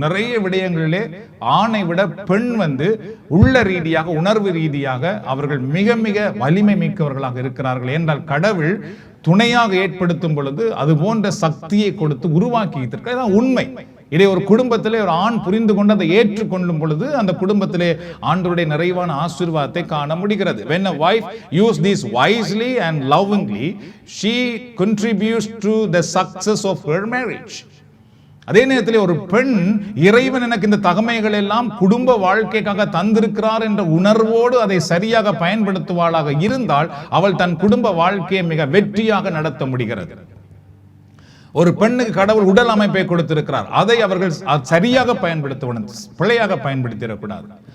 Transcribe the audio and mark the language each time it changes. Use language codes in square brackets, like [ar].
[ta] நிறைய விடயங்களிலே ஆணை விட பெண் உள்ள ரீதியாக உணர்வு ரீதியாக அவர்கள் மிக மிக வலிமை மிக்கவர்களாக இருக்கிறார்கள். என்றால் கடவுள் துணையாக ஏற்படுத்தும் பொழுது அது போன்ற சக்தியை கொடுத்து உருவாக்கி இருக்கிறது உண்மை. இதை ஒரு குடும்பத்திலே ஒரு ஆண் புரிந்து கொண்டு அதை ஏற்றுக்கொள்ளும் பொழுது அந்த குடும்பத்திலே ஆண்டவருடைய நிறைவான ஆசீர்வாதத்தை காண முடிகிறது. [en] When a wife use this wisely and lovingly, she contributes to the success of her marriage. [ta] அதே நேரத்தில் ஒரு பெண் இறைவன் எனக்கு இந்த தகமைகள் எல்லாம் குடும்ப வாழ்க்கைக்காக தந்திருக்கிறார் என்ற உணர்வோடு அதை சரியாக பயன்படுத்துவாளாக இருந்தால் அவள் தன் குடும்ப வாழ்க்கையை மிக வெற்றியாக நடத்த முடிகிறது. ஒரு பெண்ணுக்கு கடவுள் உடல் அமைப்பை கொடுத்திருக்கிறார், அதை அவர்கள் சரியாக பயன்படுத்த பிழையாக பயன்படுத்திடக்கூடாது.